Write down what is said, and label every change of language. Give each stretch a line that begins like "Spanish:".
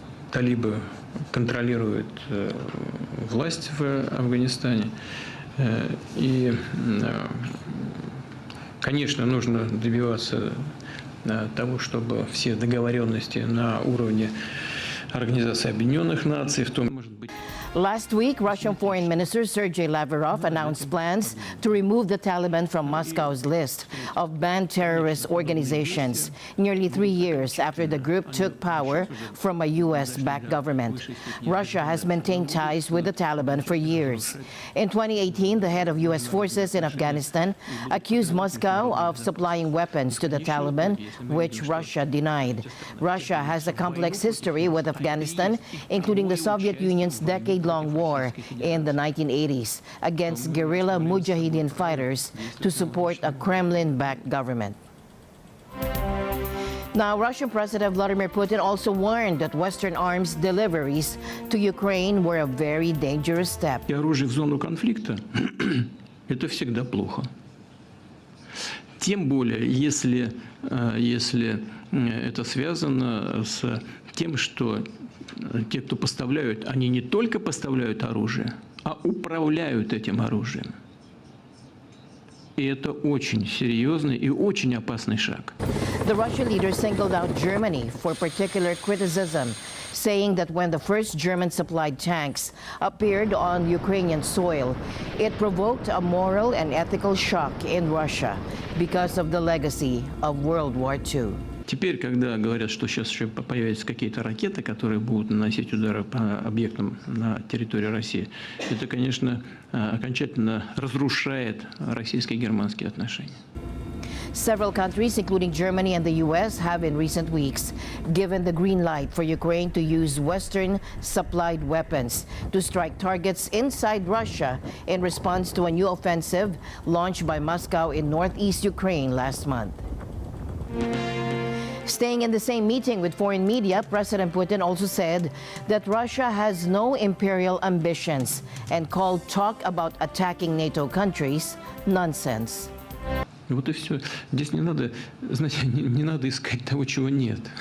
Russian: Талибы контролируют власть в Афганистане. И, конечно, нужно добиваться того, чтобы все договоренности на уровне Организации Объединенных Наций, в том, может быть.
English: Last week, Russian Foreign Minister Sergei Lavrov announced plans to remove the Taliban from Moscow's list of banned terrorist organizations, nearly 3 years after the group took power from a U.S.-backed government. Russia has maintained ties with the Taliban for years. In 2018, the head of U.S. forces in Afghanistan accused Moscow of supplying weapons to the Taliban, which Russia denied. Russia has a complex history with Afghanistan, including the Soviet Union's decade-long war in the 1980s against guerrilla Mujahideen fighters to support a Kremlin-backed government. Now, Russian President Vladimir Putin also warned that Western arms deliveries to Ukraine were a very dangerous step.
Russian: Оружие в зону конфликта – это всегда плохо. Тем более, если это связано с тем, что те, кто поставляют, они не только поставляют оружие, а управляют этим оружием. И это очень серьезный и очень опасный шаг.
English: The Russian leader singled out Germany for particular criticism, saying that when the first German-supplied tanks appeared on Ukrainian soil, it provoked a moral and ethical shock in Russia because of the legacy of World War II.
Russian: Теперь, когда говорят, что сейчас еще появятся какие-то ракеты, которые будут наносить удары по объектам на территории России, это, конечно, окончательно разрушает российско-германские отношения.
English: Several countries, including Germany and the U.S., have in recent weeks given the green light for Ukraine to use Western-supplied weapons to strike targets inside Russia in response to a new offensive launched by Moscow in northeast Ukraine last month. Staying in the same meeting with foreign media, President Putin also said that Russia has no imperial ambitions and called talk about attacking NATO countries nonsense.
Russian: Вот и все. Здесь не надо, знаете, не надо искать того, чего нет.